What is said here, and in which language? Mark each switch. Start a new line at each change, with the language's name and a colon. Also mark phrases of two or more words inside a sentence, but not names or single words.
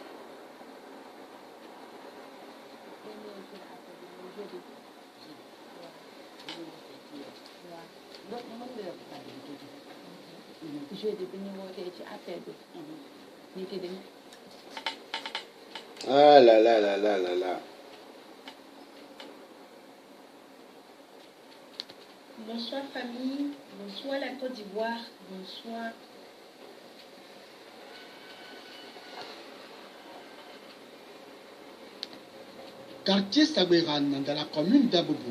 Wolof: Jeudi bi ñu wootee ci appel bi ñu ki dañ. Ah là là là là là là.
French: Bonsoir famille, bonsoir la Côte d'Ivoire, bonsoir. Quartier Sagweran dans la commune d'Abobo.